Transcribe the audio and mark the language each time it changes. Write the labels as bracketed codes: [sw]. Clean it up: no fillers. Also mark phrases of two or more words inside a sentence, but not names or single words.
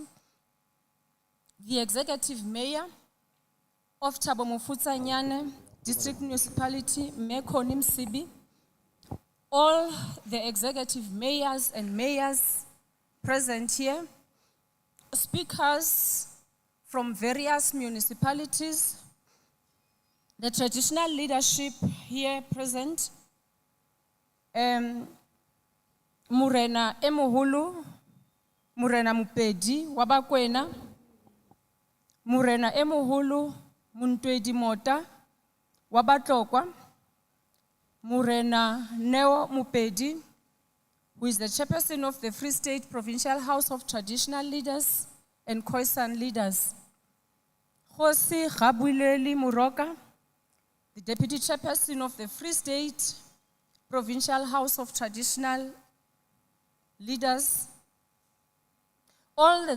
[en] the Executive Mayor of Thabo Mofutsa-Nyane District Municipality, Mekoni Msibi, all the executive mayors and mayors present here, speakers from various municipalities, the traditional leadership here present, Murena Emuhulu, Murena Mupedi, Wabakwena, Murena Emuhulu, Muntwedi Mota, Wabatlokwa, Murena Neo Mupedi, who is the chairperson of the Free State Provincial House of Traditional Leaders and Khoisan Leaders. Khosi Gabuleli Muroka, the deputy chairperson of the Free State Provincial House of Traditional Leaders, all the